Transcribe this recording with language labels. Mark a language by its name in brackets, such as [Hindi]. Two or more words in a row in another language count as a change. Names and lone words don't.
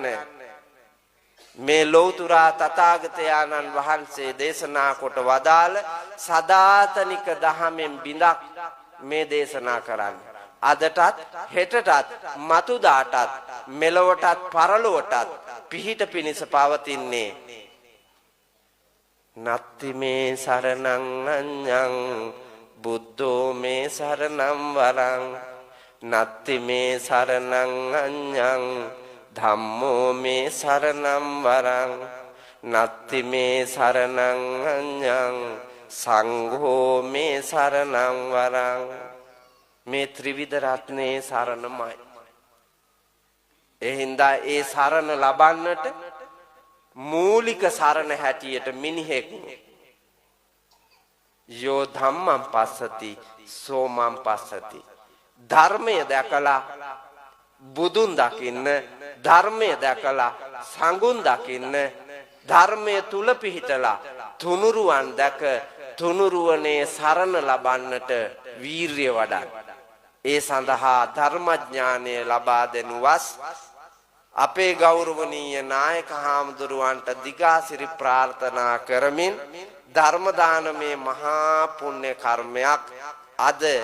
[Sinhala] මේ ලෞතර තථාගතයන්න් වහන්සේ දේශනා කොට වදාළ සදාතනික දහමෙන් බිඳක් මේ දේශනා කරන්න. අදටත් හෙටටත් මතුදාටත් මෙලොවටත් පරලොවටත් පිහිට පිණිස පවතින්නේ [Pali] නත්ති මේ සරණං අඤ්ඤං බුද්ධෝ මේ සරණං වරං නත්ති මේ සරණං අඤ්ඤං ධම්මෝ මේ සරණං වරං නත්ති මේ සරණං අඤ්ඤං සංඝෝ මේ සරණං වරං මේ [Sinhala] ත්‍රිවිධ රත්නේ සරණමයි. එහින්දා ඒ සරණ ලබන්නට මූලික සරණ හැටියට මිනිහෙක් [Pali] යෝ ධම්මං පස්සති සෝමං පස්සති [Sinhala] ධර්මය දැකලා බුදුන් දකින්න ධර්මය දැකලා සංඝුන් දකින්න ධර්මය තුල පිහිටලා තුනුරුවන් දැක තුනුරුවනේ සරණ ලබන්නට වීරිය වඩන්න. ඒ සඳහා ධර්මඥානය ලබා දෙනුවස් අපේ ගෞරවනීය නායක හාමුදුරුවන්ට දිගාසිරි ප්‍රාර්ථනා කරමින් ධර්ම දානමේ මහා පුණ්‍ය කර්මයක් අද